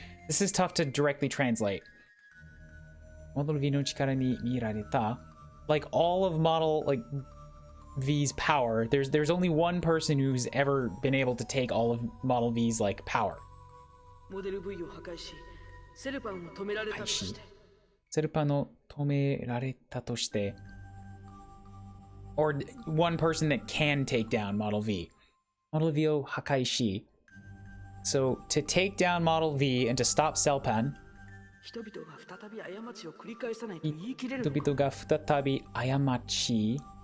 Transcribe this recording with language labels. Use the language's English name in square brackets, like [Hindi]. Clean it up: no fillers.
[English] This is tough to directly translate. [Japanese] Model V の力に見られた [English] like all of Model like V's power, there's only one person who's ever been able to take all of Model V's like power. [Japanese] モデル V を破壊しセルパンを止められたとして。セルパンを止められたとして。 [English] Or one person that can take down Model V. [Japanese] Model V を破壊し。 [English] So, to take down Model V and to stop Selpan, [Japanese] 人々が再び過ちを繰り返さないと言い切れるのか。人々が再び過ち。